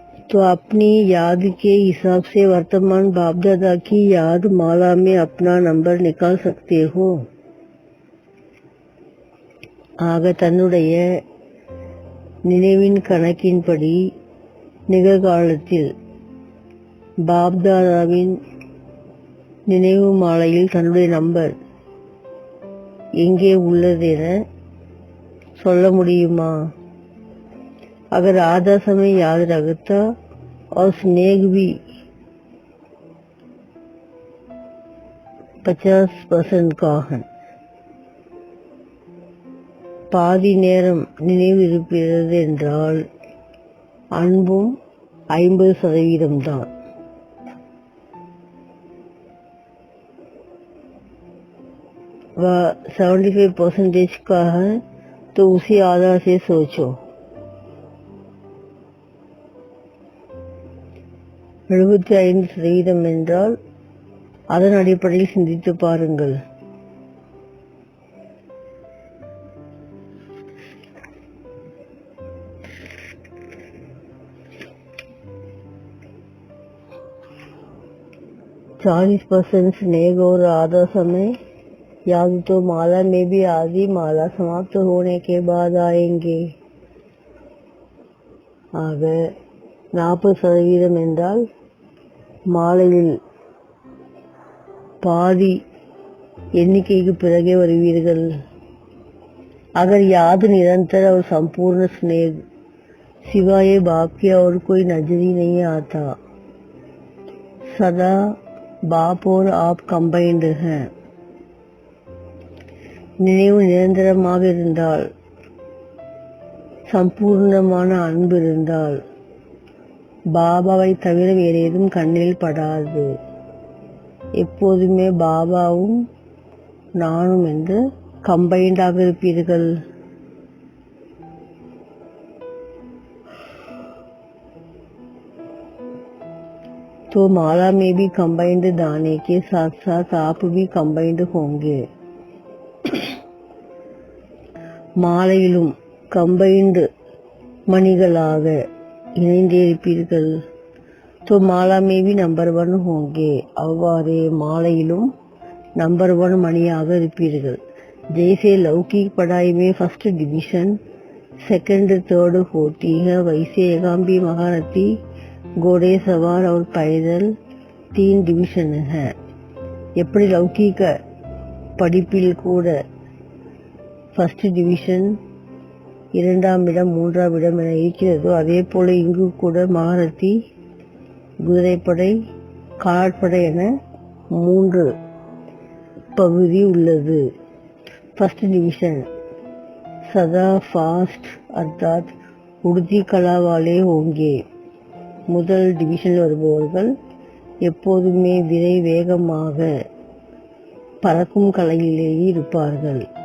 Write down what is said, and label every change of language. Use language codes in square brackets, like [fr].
[hi] तो अपनी याद के हिसाब से वर्तमान बाप दादा की याद माला में अपना नंबर निकाल सकते हो. [ta] ஆக தன்னுடைய நினைவின் கணக்கின்படி நிகழ்காலத்தில் பாப் தாதாவின் நினைவு மாலையில் தன்னுடைய நம்பர் எங்கே உள்ளது என சொல்ல முடியுமா? [hi] अगर आधा समय याद रखता और स्नेह भी 50% का है, [ta] பாதி நேரம் நினைவு இருப்பது என்றால் அன்பும் 50% தான். [hi] व 75% का है तो उसी आधार से सोचो. [ta] 75% என்றால் அதன் அடிப்படையில் சிந்தித்து பாருங்கள். [hi] %40 स्नेह और आधा समय याद तो माला में भी आधी माला समाप्त होने के बाद आएंगे. [ta] ஆக 40% என்றால் மாலையில் பாதி எண்ணிக்கைக்கு பிறகே வருவீர்கள். [hi] अगर याद निरंतर और संपूर्ण स्नेह सिवाय बाप के और कोई नजर ही नहीं आता. सदा बाप और आप कंबाइंड हैं. [ta] நினைவு நிரந்தரமாக இருந்தால், சம்பூர்ணமான அன்பு இருந்தால், பாபாவை தவிர வேறு ஏதும் கண்ணில் படாது. எப்போதுமே பாபாவும் நானும் என்று கம்பைண்டாக இருப்பீர்கள். [hi] तो माला में भी कंबाइंड दाने के साथ साथ आप भी कंबाइंड होंगे. [ta] மாலையிலும் கம்பைன்டு மணிகளாக இணைந்திருப்பீர்கள். [hi] तो माला में भी नंबर 1 होंगे. [ta] அவ்வாறே மாலையிலும் नंबर 1 मणिயாக இருப்பீர்கள். [hi] जैसे लौकिक पढ़ाई में फर्स्ट डिवीजन, सेकंड थर्ड होती है, वैसे एकांबी महारथी, घोड़े सवार और पैदल 3 डिवीजन है. [ta] எப்படி லௌகீக படிப்பில் கூட ஃபர்ஸ்ட் டிவிஷன், 2ஆம் இடம், 3ஆம் இடம் என இருக்கிறதோ அதே போல இங்கு கூட மகாரதி, குதிரைப்படை, காலாட்படை என 3 பகுதி உள்ளது. [hi] फर्स्ट डिवीजन सदा फास्ट अर्थात उड़ती कला वाले होंगे. [ta] முதல் டிவிஷனில் வருபவர்கள் எப்போதுமே விரை வேகமாக பறக்கும் கலையிலேயே இருப்பார்கள்.